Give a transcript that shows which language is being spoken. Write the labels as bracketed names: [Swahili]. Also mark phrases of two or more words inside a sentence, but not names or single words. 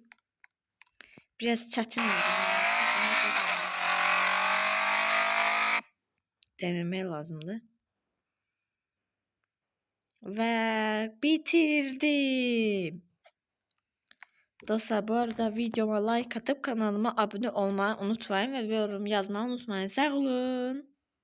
[Azerbaijani] Biraz çətin oldu. Denemək lazımdır. Və bitirdim. [Turkish] Dostlar bu arada videoma like atıp kanalıma abone olmayı unutmayın ve yorum yazmayı unutmayın. Sağ olun.